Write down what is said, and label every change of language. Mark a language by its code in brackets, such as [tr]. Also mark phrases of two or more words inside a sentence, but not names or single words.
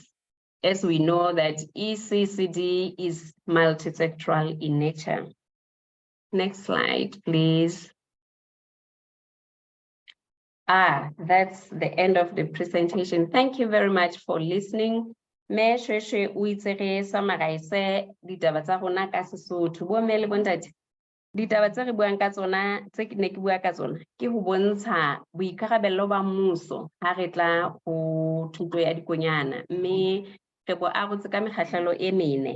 [en] As we know that ECCD is multi-sectoral in nature. Next slide, please. That's the end of the presentation. Thank you very much for listening. [st] Me shweshwe o itse re summarize ditaba tsa rona ka Sesotho. Bo mme le bontate. Ditaba tse re buang ka tsona, tse ke ne ke bua ka tsona, ke ho bontsha boikarabello ba mmuso ha re tla ho thuto ya dikonyana. Mme re bo arotse ka mekgahlelo e mene.